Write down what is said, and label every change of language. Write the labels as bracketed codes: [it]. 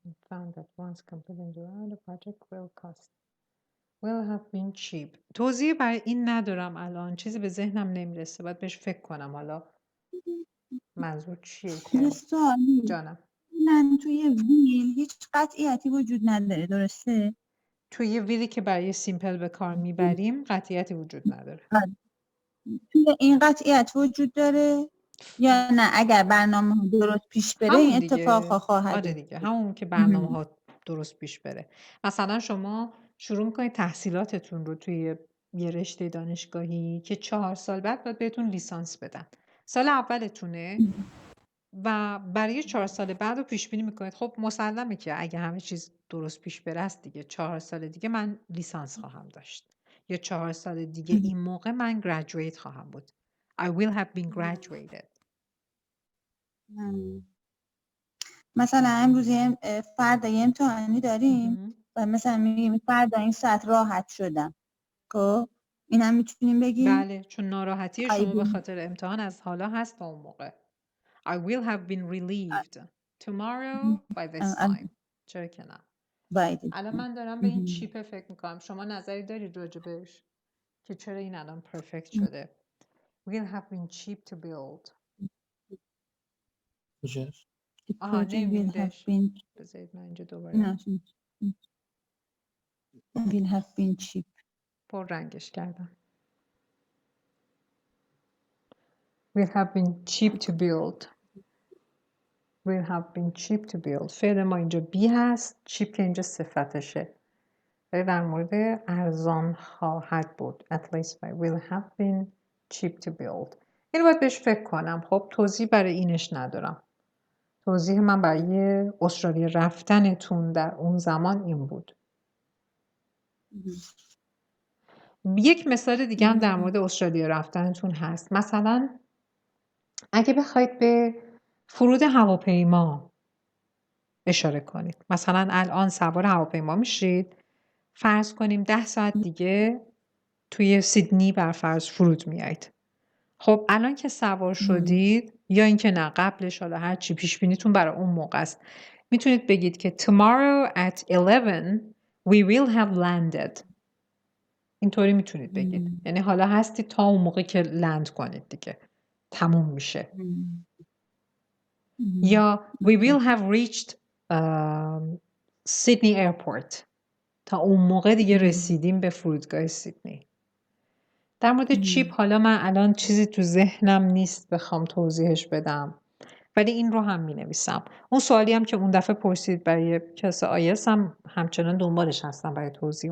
[en] Found that once completed the project will cost will have been cheap. [fa] توضیح برای این ندارم الان، چیزی به ذهنم نمیرسه، باید بهش فکر کنم. حالا منظور چیه که سوالی جانم من توی ویل هیچ قطعیتی وجود نداره، درسته؟ توی ویلی که برای سیمپل به کار میبریم قطعیتی وجود نداره. توی این قطعیت وجود داره یا نه اگر برنامه درست پیش بره این اتفاق خواهد آره دیگه همون که برنامه ها درست پیش بره. مثلا شما شروع میکنید تحصیلاتتون رو توی یه رشته دانشگاهی که 4 سال بعد باید بهتون لیسانس بدن. سال اولتونه و برای 4 سال بعد رو پیش بینی میکنید. خب مسلمه که اگه همه چیز درست پیش بره است دیگه 4 سال دیگه من لیسانس خواهم داشت یا 4 سال دیگه این موقع من graduate خواهم بود. [en] I will have been graduated. [fa] مثلا امروز فردا یه امتحانی داریم و مثلا میگیم فردا این ساعت راحت شدم. خب این هم میتونیم بگیم؟ بله، چون ناراحتی شما به خاطر امتحان از حالا هست تا اون موقع. [en] I will have been relieved tomorrow by this time. [fa] چرا که نه؟ الان من دارم به این چیپ فکر میکنم. شما نظری دارید راجبش که چرا این الان پرفکت شده؟ [en] Will have been cheap to build. [fa] کجاست؟ آها نمیدش. بذارید من اینجا دوباره [en] will have been cheap. [fa] پر رنگش کردم. [en] Will have been cheap to build. Will have been cheap to build. [fa] فعل ما اینجا be هست. cheap که اینجا صفتشه. ولی در مورد ارزان خواهد بود. [en] At least by will have been cheap to build. [fa] اینو باید بهش فکر کنم. خب توضیح برای اینش ندارم. توضیح من برای استرالیا رفتنتون در اون زمان این بود. یک مثال دیگه هم در مورد استرالیا رفتنتون هست. مثلا اگه بخواید به فرود هواپیما اشاره کنید. مثلا الان سوار هواپیما میشید. فرض کنیم 10 ساعت دیگه توی سیدنی بر فرض فرود میایید. خب الان که سوار شدید یا اینکه نه قبلش حالا هر چی پیش بینیتون برای اون موقع است. میتونید بگید که [en] tomorrow at 11 we will have landed. [fa] اینطوری میتونید بگید. یعنی حالا هستید تا اون موقع که لند کنید دیگه. تموم میشه. یا [en] we will have reached Sydney airport. [fa] تا اون موقع دیگه رسیدیم به فرودگاه سیدنی. در مورد چیپ حالا من الان چیزی تو ذهنم نیست بخوام توضیحش بدم. ولی این رو هم می نویسم. اون سوالی هم که اون دفعه پرسید برای کلاس آیلتس هم همچنان دنبالش هستم برای توضیح.